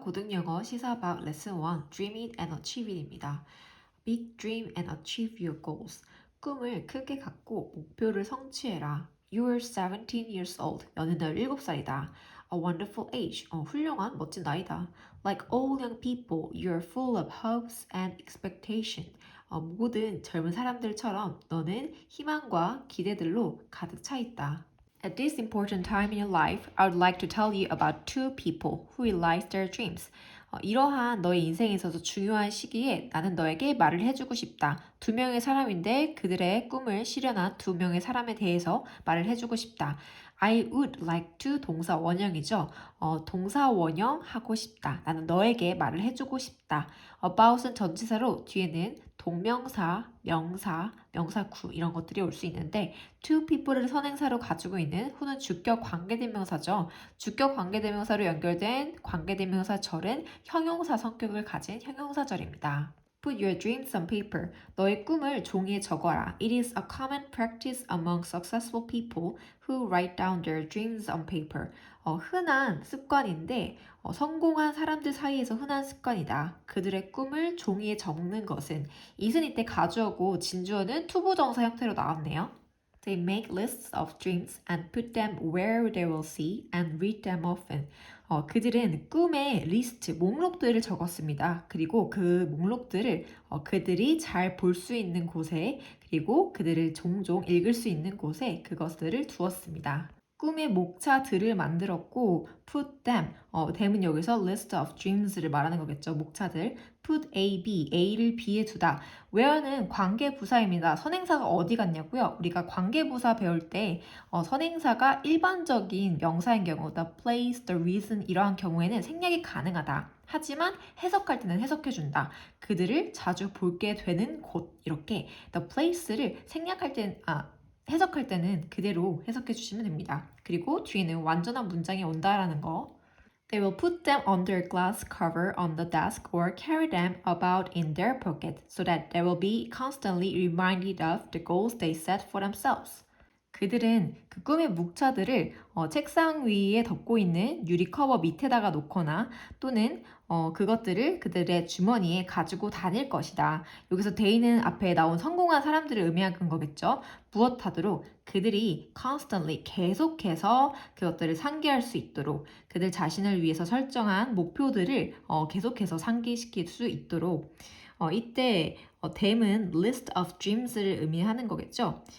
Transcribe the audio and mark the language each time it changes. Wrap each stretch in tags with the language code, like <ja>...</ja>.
<ko>고등영어 시사박 레슨 1</ko> <en>Dream it and achieve it</en> <ko>입니다.</ko> <en>Big dream and achieve your goals.</en> <ko>꿈을 크게 갖고 목표를 성취해라.</ko> <en>You're 17 years old.</en> <ko>너는 17살이다.</ko> <en>A wonderful age.</en> <ko>훌륭한 멋진 나이다.</ko> <en>Like all young people, you're full of hopes and expectation.</en> <ko>모든 젊은 사람들처럼 너는 희망과 기대들로 가득 차 있다.</ko> <en>At this important time in your life, I would like to tell you about two people who realize their dreams.</en> <ko>이러한 너의 인생에 있어서 중요한 시기에 나는 너에게 말을 해주고 싶다. 두 명의 사람인데 그들의 꿈을 실현한 두 명의 사람에 대해서 말을 해주고 싶다.</ko> <en>I would like to</en> <ko>동사 원형이죠. 동사 원형 하고 싶다. 나는 너에게 말을 해주고 싶다. about은 전치사로 뒤에는 동명사, 명사, 명사구 이런 것들이 올 수 있는데 two people을 선행사로 가지고 있는 who는 주격 관계대명사죠. 주격 관계대명사로 연결된 관계대명사절은 형용사 성격을 가진 형용사절입니다.</ko> <en>Put your dreams on paper.</en> <ko>너의 꿈을 종이에 적어라.</ko> <en>It is a common practice among successful people who write down their dreams on paper.</en> <ko>흔한 습관인데 성공한 사람들 사이에서 흔한 습관이다. 그들의 꿈을 종이에 적는 것은 이은 이때 가주어고 진주어는 투부정사 형태로 나왔네요.</ko> <en>They make lists of dreams and put them where they will see and read them often.</en> <ko>그들은 꿈의 리스트, 목록들을 적었습니다. 그리고 그 목록들을 그들이 잘 볼 수 있는 곳에 그리고 그들을 종종 읽을 수 있는 곳에 그것들을 두었습니다. 꿈의 목차들을 만들었고</ko> <en>put them,</en> <ko>them은 여기서 list of dreams를 말하는 거겠죠. 목차들. put A, B, A를 B에 두다. where는 관계부사입니다. 선행사가 어디 갔냐고요? 우리가 관계부사 배울 때 선행사가 일반적인 명사인 경우 the place, the reason 이러한 경우에는 생략이 가능하다. 하지만 해석할 때는 해석해준다. 그들을 자주 볼게 되는 곳 이렇게 the place를 생략할 때는 해석할 때는 그대로 해석해 주시면 됩니다. 그리고 뒤에는 완전한 문장이 온다라는 거.</ko> <en>They will put them under a glass cover on the desk or carry them about in their pocket so that they will be constantly reminded of the goals they set for themselves.</en> <ko>그들은 그 꿈의 묵차들을 책상 위에 덮고 있는 유리 커버 밑에다가 놓거나 또는 그것들을 그들의 주머니에 가지고 다닐 것이다. 여기서 데이는 앞에 나온 성공한 사람들을 의미하는 거겠죠. 무엇하도록 그들이 constantly 계속해서 그것들을 상기할 수 있도록 그들 자신을 위해서 설정한 목표들을 계속해서 상기시킬 수 있도록 이때 them은</ko> <en>list of dreams</en> <ko>를 의미하는 거겠죠.</ko>